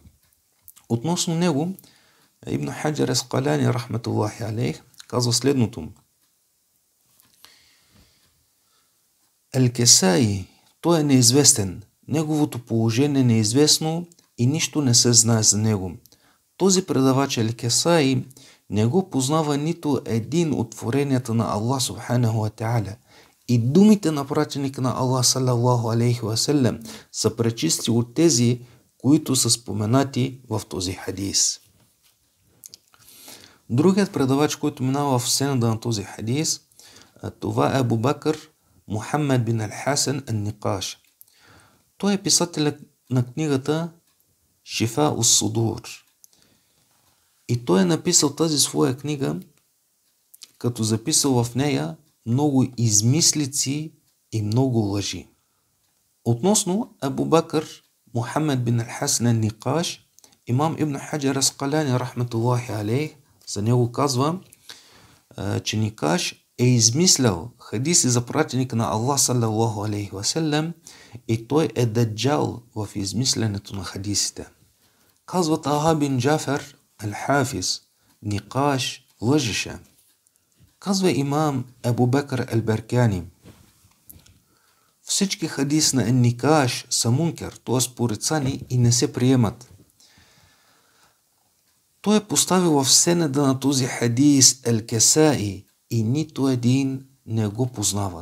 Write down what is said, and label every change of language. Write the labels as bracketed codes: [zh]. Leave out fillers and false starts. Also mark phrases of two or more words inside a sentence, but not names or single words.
[bg] Относно него, Ибн Хаджар Асқалани, [ar] رحمة الله عليه, [bg] казва следното: Ел-Кесаи, той е неизвестен, неговото положение е неизвестно и нищо не се знае за него. Този предавач Ел-Кесаи не го познава нито един от творенията на Аллах [ar] سبحانه وتعالى. [bg] И думите на пратеника на Аллах [ar] صلى الله عليه وسلم [bg] са пречисти от тези, които са споменати в този хадис. Другият предавач, който минава в сенеда на този хадис, това е Абу Бакр Мухаммад бин Ал-Хасан Ан-Никаш. Той е писател на книгата Шифа ус-Судур. И той е написал тази своя книга, като записал в нея много измислици и много лъжи. Относно Абу Бакр Мухаммад бин Ал-Хасан Ан-Никаш, имам Ибн Хаджар Асқалани, [ar] رحمة الله عليه, [bg] за него казва, че Никаш е измислял хадиси за пратеника на Аллах [ar] صلى الله عليه وسلم [bg] и той е даджал в измисленето на хадисите. Казва Таха бин Джафар Ал-Хафиз: Никаш лъжеше. Казва имам Абу Бакр Ал-Баркани: всички хадиси на Никаш са мункер, т.е. порицани и не се приемат. Той е поставил в сенеда на този хадис Ел-Кесаи и нито един не го познава.